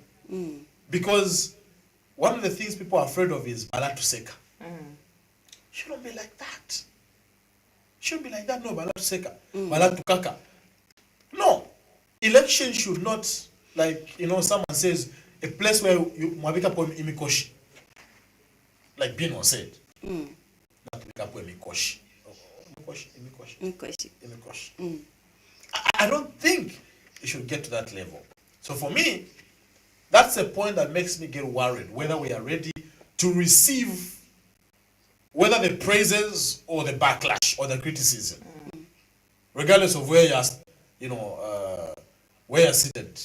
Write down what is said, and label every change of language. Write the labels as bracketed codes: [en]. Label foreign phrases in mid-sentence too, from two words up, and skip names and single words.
[en] Because one of the things people are afraid of is Balatu Seka. Shouldn't be like that. Shouldn't be like that. No, Balatu Seka. Balatu Kaka. No. Election should not, like, you know, someone says, a place where you [bem] mwabika po imikoshi. [en] Like Bino said. [bem] Mwabika po imikoshi. Imikoshi. [en] I don't think it should get to that level. So for me, That's a point that makes me get worried, whether we are ready to receive whether the praises or the backlash or the criticism, regardless of where where you're seated.